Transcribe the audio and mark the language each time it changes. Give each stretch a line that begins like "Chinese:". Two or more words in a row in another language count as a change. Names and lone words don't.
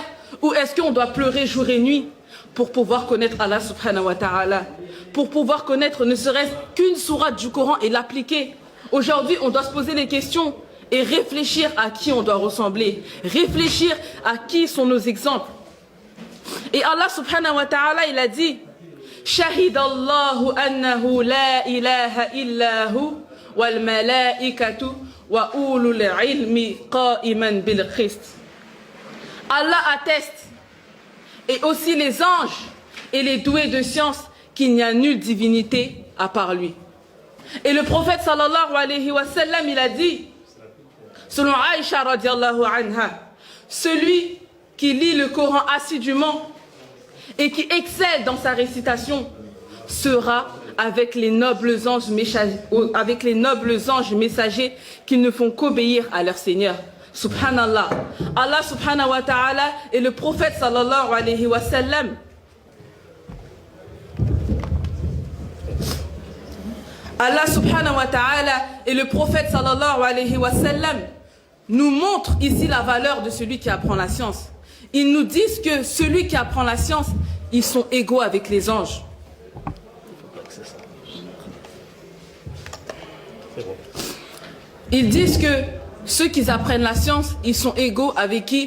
French: Ou est-ce qu'on doit pleurer jour et nuit pour pouvoir connaître
Arabic: الله سبحانه وتعالى,
French: pour pouvoir connaître ne serait-ce qu'une sourate du Coran et l'appliquer? Aujourd'hui, on doit se poser les questions et réfléchir à qui on doit ressembler, réfléchir à qui sont nos exemples.
Arabic: Et الله سبحانه وتعالى,
French: il a dit
Arabic: شهد الله أنه لا إله إلا هو والملائكة وأولو العلم قائما بالقسط.
French: Allah atteste, et aussi les anges et les doués de science, qu'il n'y a nulle divinité à part lui. Et le prophète
Arabic: صلى الله عليه وسلم,
French: il a dit, selon Aïcha
Arabic: رضي الله عنها,
French: celui qui lit le Coran assidûment et qui excelle dans sa récitation sera avec les nobles anges messagers qui ne font qu'obéir à leur Seigneur. Subhanallah.
Arabic: الله سبحانه وتعالى
French: et le prophète
Arabic: صلى الله عليه وسلم. الله سبحانه وتعالى
French: et le prophète
Arabic: صلى الله عليه وسلم
French: nous montrent ici la valeur de celui qui apprend la science. Ils nous disent que celui qui apprend la science, ils sont égaux avec les anges. Ils disent que ceux qui apprennent la science, ils sont égaux avec qui?